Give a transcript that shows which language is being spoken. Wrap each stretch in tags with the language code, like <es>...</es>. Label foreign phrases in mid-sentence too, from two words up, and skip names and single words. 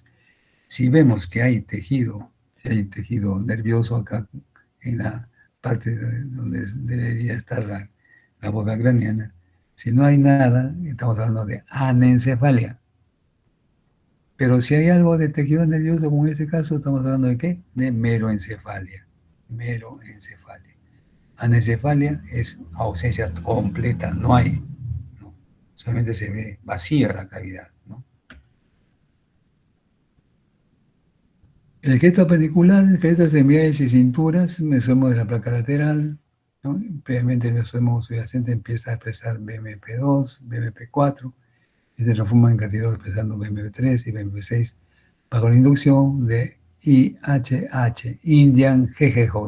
<es>Si vemos que hay tejido, si hay tejido nervioso acá en la parte donde debería estar la bóveda craneana, si no hay nada, estamos hablando de anencefalia. Pero si hay algo de tejido nervioso, como en este caso, estamos hablando de ¿qué? De meroencefalia. Meroencefalia. Anencefalia es ausencia completa, no hay. ¿No? Solamente se ve vacía la cavidad. ¿No? El esqueleto appendicular, el esqueleto de extremidades y cinturas, mesomos de la placa lateral. ¿No? Previamente el mesomos subyacente empieza a expresar BMP2, BMP4, y se transforma en cartílago expresando BMP3 y BMP6 bajo la inducción de IHH, Indian Hedgehog.</es>